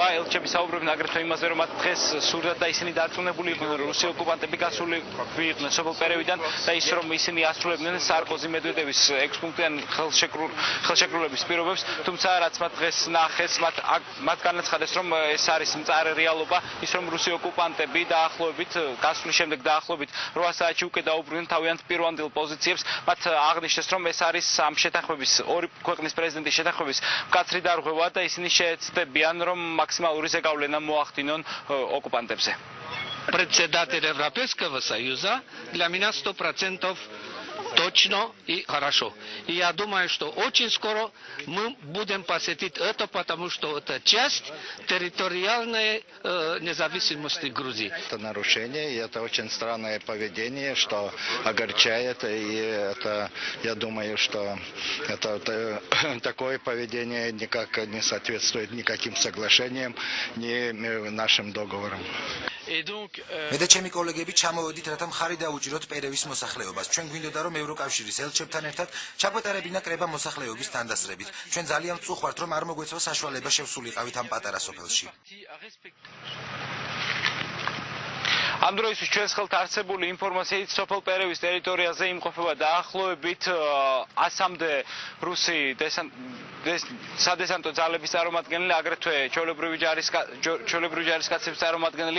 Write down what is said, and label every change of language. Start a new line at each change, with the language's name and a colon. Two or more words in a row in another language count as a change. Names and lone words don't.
Georgian: ელჩები საუბრობენ აგრეთვე იმაზე, რომ მათ დღეს სურდათ და ისინი დარწმუნებული იყვნენ, რომ რუსი ოკუპანტები გასულიყვნენ სოფელ პერევიდან და ის რომ ისინი ასრულებდნენ სარკოზი მედვედევის 6 პუნქტიან ხელშეკრულების პირობებს, თუმცა რაც მათ დღეს ნახეს, მათ განაცხადეს, რომ ეს არის მწარე რეალობა, ის რომ რუსი ოკუპანტები დაახლოებით გასვლის შემდეგ დაახლოებით 8 საათში უკვე დაუბრუნდნენ თავიანთ პირვანდელ პოზიციებს. მათ აღნიშნეს, რომ ეს არის ამ შეთანხმების ორი ქვეყნის პრეზიდენტის შეთანხმების მკაცრი დარღვევა და ისინი შეეცდებიან, რომ მაქსიმალური ზეგავლენა მოახდინონ ოკუპანტებზე.
Russian: Председатель Европейского Союза для меня 100% точно и хорошо. И я думаю, что очень скоро мы будем посетить это, потому что это часть территориальной независимости Грузии. Это нарушение, и это очень странное поведение, что огорчает, и это, я думаю, что это такое поведение никак не соответствует никаким соглашениям, ни нашим договорам.
Georgian: მე და ჩემი კოლეგები ჩამოვედით, რათა მხარი დაუჭიროთ პერევის მოსახლეობას. ჩვენ გვინდოდა რომ ევროკავშირის ელჩებთან ერთად ჩაგვეტარებინა კრება მოსახლეობის თანდასწრებით. ჩვენ ძალიან ვწუხართ, რომ არ მოგვეცვა საშუალება შევსულიყავით ამ პატარა სოფელში. ამ დროისთვის ჩვენს ხელთ არსებული ინფორმაციით სოფელ პერევის ტერიტორიაზე იმყოფება დაახლოებით 100-მდე რუსი სადესანტო ძალების წარმომადგენელი, აგრეთვე ჩვეულებრივი ჯარისკაცების წარმომადგენელი.